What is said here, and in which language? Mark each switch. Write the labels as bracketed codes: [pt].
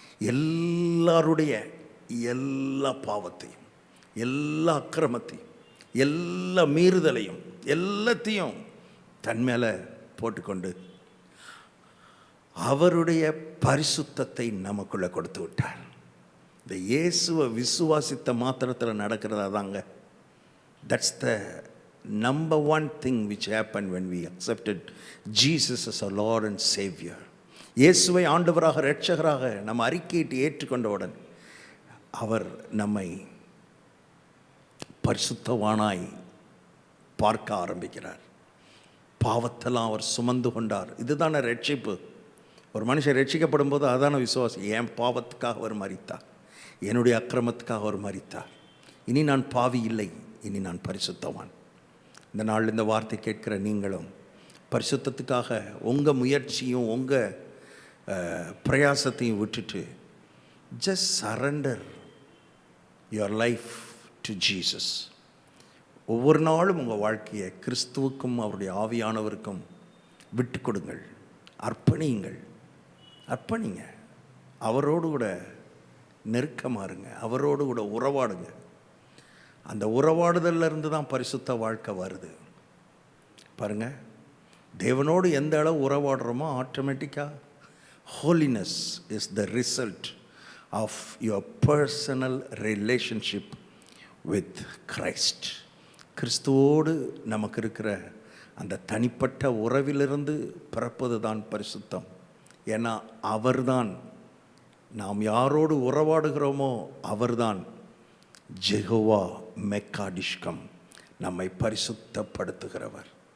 [ta] எல்லாருடைய எல்லா பாவத்தையும், எல்லா அக்கிரமத்தையும், எல்லா மீறுதலையும், எல்லாத்தையும் தன் மேலே போட்டுக்கொண்டு அவருடைய பரிசுத்தத்தை நமக்குள்ளே கொடுத்து விட்டார். இந்த இயேசுவை விசுவாசித்த மாத்திரத்தில் நடக்கிறதா தாங்க. [en] That's the number one thing which happen when we accepted Jesus as our Lord and Savior. [ta] இயேசுவை ஆண்டவராக இரட்சகராக நம்ம அறிக்கையிட்டு ஏற்றுக்கொண்டவுடன் அவர் நம்மை பரிசுத்தவானாய் பார்க்க ஆரம்பிக்கிறார். பாவத்தெல்லாம் அவர் சுமந்து கொண்டார். இதுதானே ரட்சிப்பு. ஒரு மனுஷன் ரட்சிக்கப்படும் போது அதான விசுவாசம். என் பாவத்துக்காக அவர் மரித்தார், என்னுடைய அக்கிரமத்துக்காக அவர் மரித்தார். இனி நான் பாவி இல்லை, இனி நான் பரிசுத்தவான். இந்த நாள் இந்த வார்த்தை கேட்கிற நீங்களும் பரிசுத்தத்துக்காக உங்கள் முயற்சியும் உங்கள் பிரயாசத்தையும் விட்டுட்டு [en] just surrender your life to Jesus. [ta] ஒவ்வொரு நாளும் உங்கள் வாழ்க்கையை கிறிஸ்துவுக்கும் அவருடைய ஆவியானவருக்கும் விட்டு கொடுங்கள், அர்ப்பணியுங்கள். அர்ப்பணிங்க. அவரோடு கூட நெருக்கமாக இருங்க, அவரோடு கூட உறவாடுங்க. அந்த உறவாடுதலிருந்து தான் பரிசுத்த வாழ்க்கை வருது. பாருங்கள், தேவனோடு எந்த அளவு உறவாடுறோமோ ஆட்டோமேட்டிக்காக [en] holiness is the result of your personal relationship with Christ. [ta] கிறிஸ்துவோடு நமக்கு இருக்கிற அந்த தனிப்பட்ட உறவிலிருந்து பிறப்பது தான் பரிசுத்தம். ஏன்னா அவர்தான், நாம் யாரோடு உறவாடுகிறோமோ அவர்தான் ஜெகோவா மெக்காடிஷ்கம், நம்மை பரிசுத்தப்படுத்துகிறவர்.